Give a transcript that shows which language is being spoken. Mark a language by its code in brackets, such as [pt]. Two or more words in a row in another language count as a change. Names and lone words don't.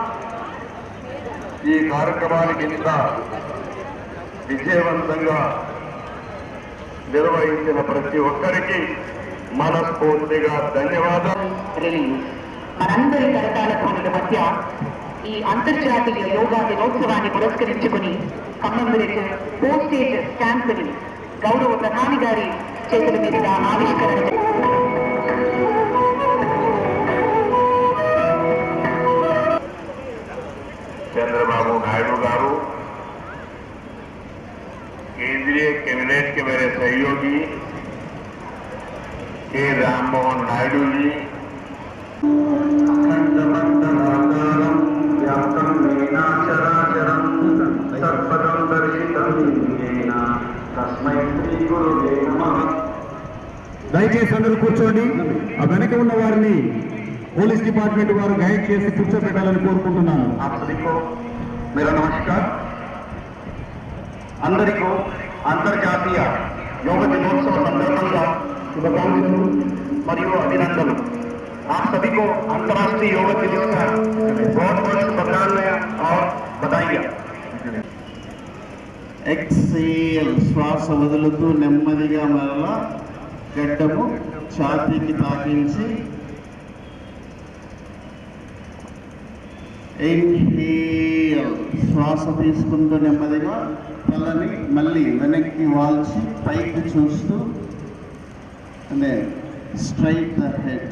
[te] ఈ కార్యక్రమానికి ఇంత విజయవంతంగా నిర్వహించిన ప్రతి ఒక్కరికి మనస్ఫూర్తిగా ధన్యవాదాలు. మనందరి కరతాల ధ్వనుల మధ్య ఈ అంతర్జాతీయ యోగా దినోత్సవాన్ని పురస్కరించుకుని [en] commemorative postage stamp [te] ని గౌరవ ప్రధాని గారి చేతుల మీదుగా ఆవిష్కరణ. [hi] चंद्रबाबू नायडू गारू, केंद्रीय कैबिनेट के मेरे सहयोगी के राममोहन नायडू जी, [te] దయచేసి అందరూ కూర్చోండి. ఆ వెనక ఉన్న వారిని [en] police department [te] వారు గైడ్ చేసి కూర్చోబెట్టాలని కోరుకుంటున్నాను. [hi] आप सभी को मेरा नमस्कार. [te] అందరికీ అంతర్జాతీయ యోగ దినోత్సవ సందర్భంగా శుభాకాంక్షలు మరియు అభినందనలు. [hi] आप सभी को अंतर्राष्ट्रीय योग दिवस का बहुत बहुत शुभकामनाएं और बधाइयां. [te] ఎక్సేల్ శ్వాస వదులుతూ నెమ్మదిగా మరలా గడ్డము ఛాతీకి తాకించి ఇన్హేల్ శ్వాస తీసుకుంటూ నెమ్మదిగా తలని మళ్ళీ వెనక్కి వాల్చి పైకి చూస్తూ అంటే [en] straight the head.